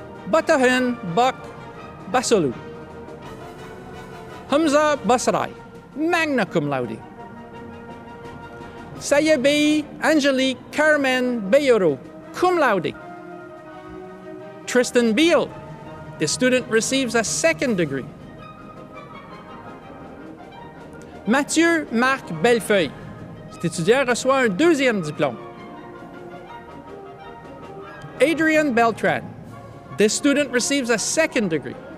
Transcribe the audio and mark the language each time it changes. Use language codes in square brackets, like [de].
[en] Batahan Bak Basolu. Hamza Basrai, magna cum laude. Sayebei Angelique Carmen Bayoro, cum laude. Tristan Beal. The student receives a second degree. Mathieu Marc Bellefeuille. [fr] Cet étudiant reçoit un deuxième diplôme. [en] Adrian Beltran. This student receives a second degree.